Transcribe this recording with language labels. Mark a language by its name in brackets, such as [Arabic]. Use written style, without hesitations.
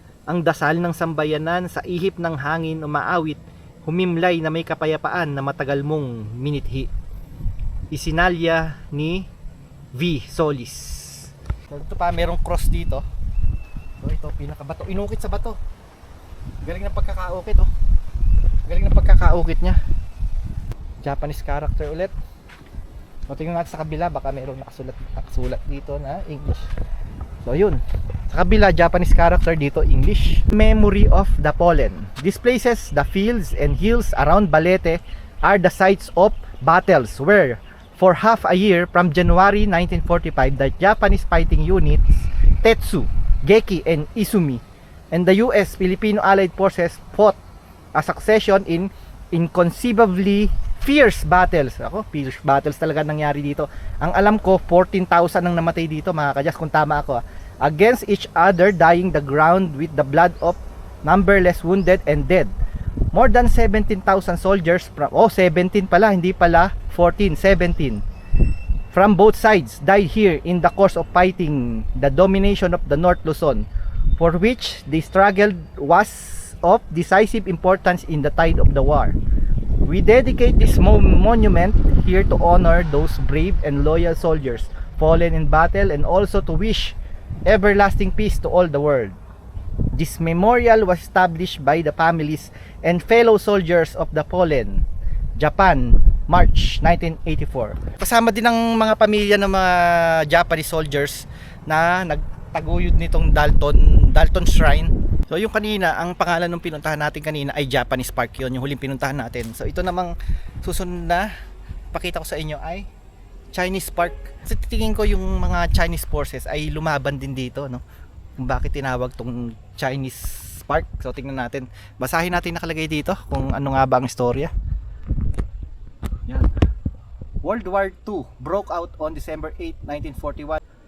[Filipino] Ang dasal ng sambayanan sa ihip ng hangin umaawit, humimlay na may kapayapaan na matagal mong minithi. Isinalya ni V. Solis. So ito pa, merong cross dito. So ito, pinakabato. Inukit sa bato. Galing ng pagkakaukit oh. Galing ng pagkakaukit niya. Japanese character ulit. So tingnan natin sa kabila, baka merong nakasulat dito na English. So yun, sa kabila Japanese character, dito English. [English] Memory of the Pollen. These places, the fields and hills around Balete are the sites of battles where for half a year from January 1945 the Japanese fighting units Tetsu, Geki and Izumi and the US Filipino Allied Forces fought a succession in inconceivably fierce battles. [Filipino] Ako, [English] fierce battles [Filipino] talaga nangyari dito. Ang alam ko, 14,000 ang namatay dito, mga kadyas, kung tama ako. [English] Against each other, dying the ground with the blood of numberless wounded and dead. More than 17,000 soldiers from, [Filipino] 17 pala, hindi pala 14, 17. [English] From both sides died here in the course of fighting the domination of the North Luzon, for which the struggle was of decisive importance in the tide of the war. We dedicate this monument here to honor those brave and loyal soldiers fallen in battle and also to wish everlasting peace to all the world. This memorial was established by the families and fellow soldiers of the fallen, Japan, March 1984. [Filipino] Kasama din ang mga pamilya ng mga Japanese soldiers na nagtaguyod nitong Dalton Shrine. So yung kanina, ang pangalan ng pinuntahan natin kanina ay Japanese Park, yun yung huling pinuntahan natin. So ito namang susunod na pakita ko sa inyo ay Chinese Park. Kasi titingin ko yung mga Chinese forces ay lumaban din dito, no? Kung bakit tinawag tong Chinese Park. So tingnan natin, basahin natin nakalagay dito kung ano nga ba ang istorya. Yan. [English] World War II broke out on December 8, 1941.